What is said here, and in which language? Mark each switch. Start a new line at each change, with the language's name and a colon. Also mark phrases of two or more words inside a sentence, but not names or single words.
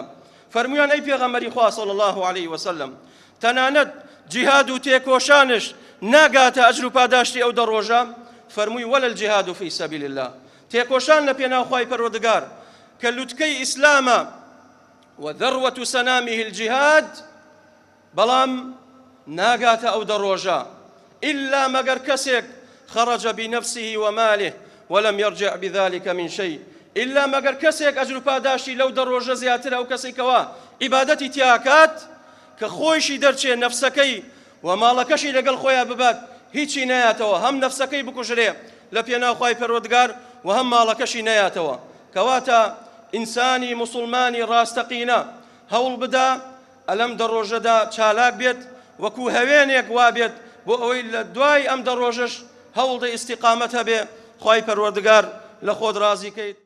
Central Kurdish: فەرموویان ئەی پێغەمبەری خوا
Arabic: صلی الله علیه وسلم
Central Kurdish: تەنانەت جیهاد و تێکۆشانش ناگاتە ئەجر و پاداشتی ئەو دەڕۆژە؟ فەرمووی
Arabic: وەلا الجیهاد فی سەبیل الله،
Central Kurdish: تێکۆشان لە پێناو خوای پەروەردگار کە لوتکەی ئیسلامە
Arabic: وذروة سنامه
Central Kurdish: الجهاد، بەڵام ناگاتە ئەو دەڕۆژە إلا مەگەر کەسێک
Arabic: خرج بنفسه وماله ولم يرجع بذلك من شيء،
Central Kurdish: إلا مەگەر کەسێک ئەجر و پاداشی لەو دەڕۆژە زیاتر ئەو کەسێکەوە عیبادەتی تیاکات کە خۆیشی دەرچێ نەفسەکەی و ماڵەکەشی لەگەڵ خۆیان ببات، هیچی نەیاتەوە، هەم نەفسەکەی بکوژرێ لە پێناو خوای پەروەردگار و هەم ماڵەکەشی نەیاتەوە. کەواتە ئینسانی مسلمانی ڕاستەقینە هەوڵ بدا ئەلەم دەڕۆژەدا چالاک بێت، وەکو هەوێنێک وابێت بۆ ئەوەی لە دوای ئەم دەڕۆژەش هەوڵ دە ئیستیقامەت هەبێ، خوای پەروەردگار لە خۆت ڕازی کەیت.